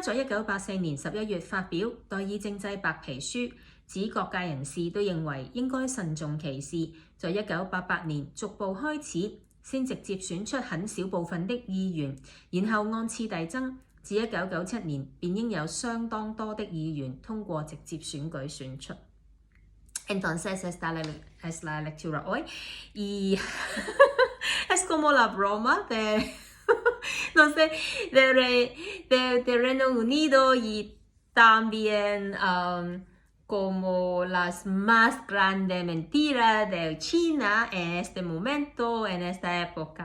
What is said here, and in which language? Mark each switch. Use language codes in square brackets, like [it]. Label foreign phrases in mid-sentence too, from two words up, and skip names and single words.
[zh] 在1984年11月發表代議政制白皮書，指各界人士都認為應該慎重其事，在1988年逐步開始，先直接選出很小部分的議員，然後按次第增，至1997年便應有相當多的議員通過直接選舉選出。 [es] Entonces, es la lectura hoy y es como la broma de, no sé, de Reino Unido y también como las más grandes mentiras de China en este momento, en esta época.